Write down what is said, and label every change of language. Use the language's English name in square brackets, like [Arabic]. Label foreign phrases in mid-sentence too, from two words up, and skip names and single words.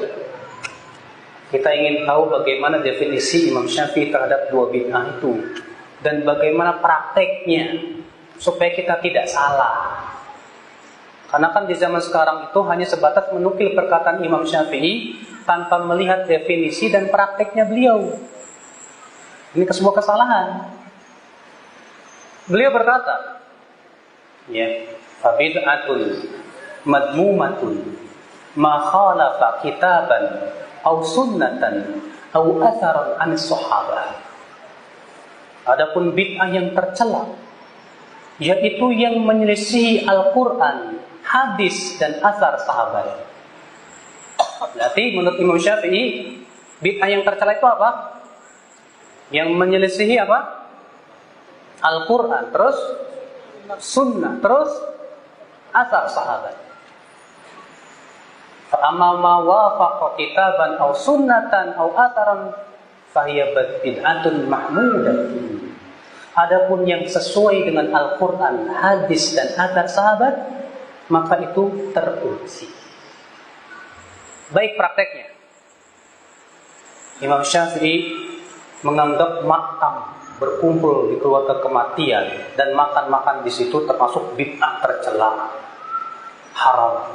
[Indonesian] Kita ingin tahu bagaimana definisi Imam Syafi'i terhadap dua bid'ah itu dan bagaimana prakteknya supaya kita tidak salah. Karena kan di zaman sekarang itu hanya sebatas menukil perkataan Imam Syafi'i tanpa melihat definisi dan prakteknya beliau. Ini sebuah kesalahan. Beliau berkata, ya, [Arabic] فبدعة مذمومة ما خالف كتابا أو سنة أو أثرا عن الصحابة. [Indonesian] Adapun bid'ah yang tercela, yaitu yang menyelisihi Al-Quran, hadis dan athar sahabat. Berarti menurut Imam Syafi'i, bid'ah yang tercela itu apa? Yang menyelisihi apa? Al-Quran, terus sunnah, terus athar sahabat. [Arabic] فأما ما وافق كتابا أو سنة أو أثرا فهي بدعة محمودة. [Indonesian] Adapun yang sesuai dengan Al-Quran, hadis dan athar sahabat, maka itu terpuji. Baik prakteknya, Imam Syafi'i menganggap makam berkumpul di keluarga kematian dan makan-makan di situ termasuk bid'ah tercela, haram.